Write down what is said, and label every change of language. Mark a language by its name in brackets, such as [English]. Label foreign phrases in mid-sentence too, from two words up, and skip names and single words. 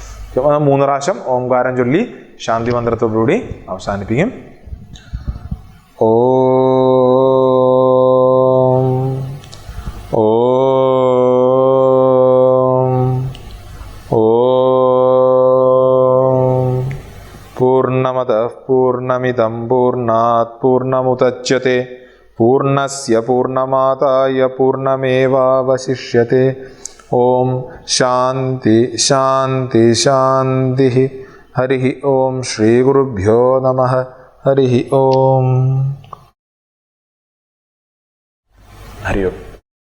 [Malayalam] 3 പ്രാവശ്യം ഓംകാരം ചൊല്ലി ശാന്തി മന്ത്രത്തോടുകൂടി അവസാനിപ്പിക്കും. [Sanskrit] ഓം ഓം ഓം പൂർണ്ണമദഃ പൂർണ്ണമിദം പൂർണ്ണാത് പൂർണ്ണമുദച്യത്തെ പൂർണ്ണസ്യ പൂർണ്ണമാദായ പൂർണ്ണമേവാവശിഷ്യത്തെ. ഓം ശാന്തി ശാന്തി ശാന്തി. ഹരി ഓം. ശ്രീ ഗുരുഭ്യോ നമഃ. ഹരി ഓം. ഹരി ഓം.